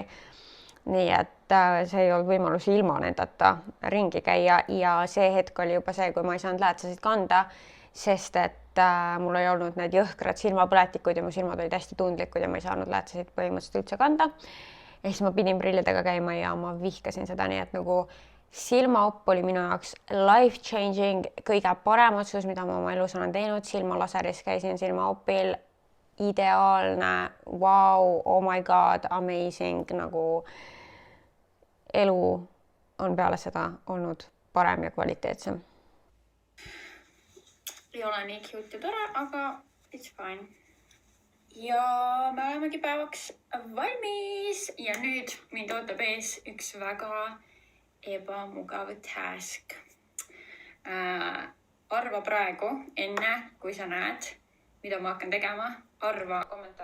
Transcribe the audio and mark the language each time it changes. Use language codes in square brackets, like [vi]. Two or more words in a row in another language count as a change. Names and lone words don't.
[et] Nii, et see ei olnud võimalus ilma nendeta ringi käia ja see hetk oli juba see, kui ma ei saanud läätsasid kanda, sest et mul ei olnud need jõhkrad silmapõletikud ja mu silmad olid hästi tundlikud ja ma ei saanud läätsasid põhimõtteliselt üldse kanda. Ja siis ma pidin prillidega käima ja ma vihkasin seda, nii et nagu silmaopp oli minu jaoks [en] life changing, [et] kõige parem otsus, mida ma oma elus olen teinud. Silmalaseris käisin silmaopil, ideaalne, [en] wow, oh my god, amazing, [et] nagu elu on peale seda olnud parem ja kvaliteetsem. Ei ole nii cute ja tore, aga [en] it's fine. [et] Ja me olemegi päevaks valmis ja nüüd mind ootab ees üks väga ebamugav task. Arva praegu, enne kui sa näed, mida ma hakkan tegema, arva kommentaaris.